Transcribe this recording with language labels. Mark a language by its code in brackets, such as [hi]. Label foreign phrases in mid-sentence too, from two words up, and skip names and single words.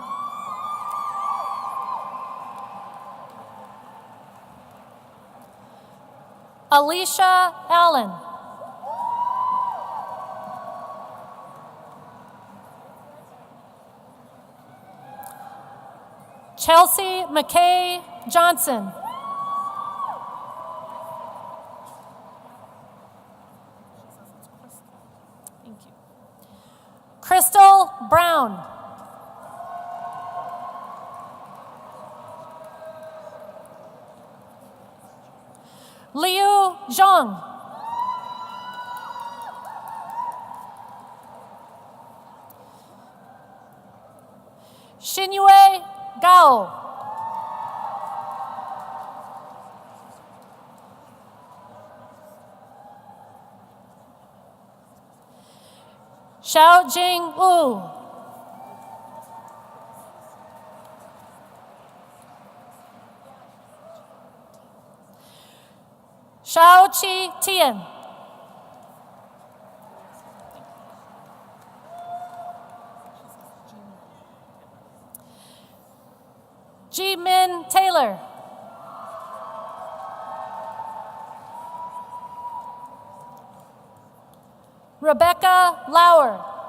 [en] Alicia Allen. Chelsea McKay Johnson. Thank you. Crystal Brown. Liu Zhang. Xingyue Gao. Xiaojing Wu. Shaoqi Tian. Ji-Min Taylor. Rebecca Lauer.